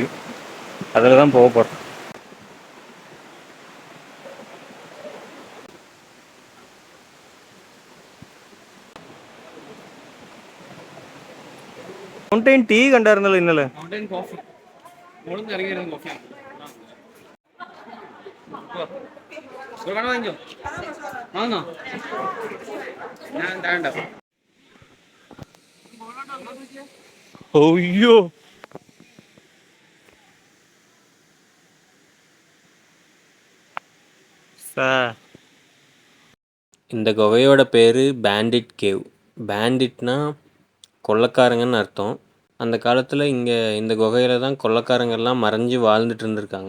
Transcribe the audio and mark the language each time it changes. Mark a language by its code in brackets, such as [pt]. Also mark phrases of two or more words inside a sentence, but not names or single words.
[ta] அதில் தான் போக போகிறோம். [ml] മൗണ്ടൻ ടീ കണ്ടായിരുന്നല്ലോ ഇന്നലെ. മൗണ്ടൻ കോഫി മോളൊന്നും ഇറങ്ങിയിരുന്നു. കോഫി വാങ്ങിക്കോ. വാങ്ങോ. ഞാൻ താണ്ട. [ta] അയ്യോ இந்த குகையோட பேர் பேண்டிட் கேவ். பேண்டிட்னா கொள்ளைக்காரங்கன்னு அர்த்தம். அந்த காலத்தில் இங்கே இந்த குகையில் தான் கொள்ளைக்காரங்கெல்லாம் மறைஞ்சு வாழ்ந்துட்டு இருந்திருக்காங்க.